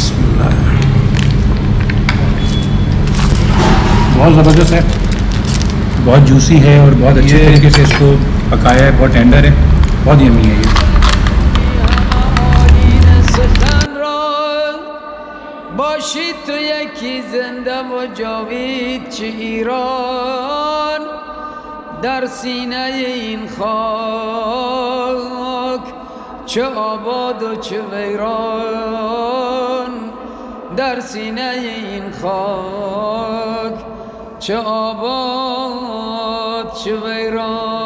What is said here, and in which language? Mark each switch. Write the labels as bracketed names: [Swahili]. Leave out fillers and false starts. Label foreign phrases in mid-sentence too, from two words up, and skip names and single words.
[Hindi] बहुत ज़बरदस्त है, बहुत जूसी है और बहुत अच्छे ये- तरीके से इसको पकाया है, बहुत टेंडर है, बहुत यमी है ये। [Persian] آیین سخن را باشید تو یکی زنده و جاوید چه ایران در سینه این خاک چه آباد و چه ویران در سینه این خاک چه آباد چه ویران.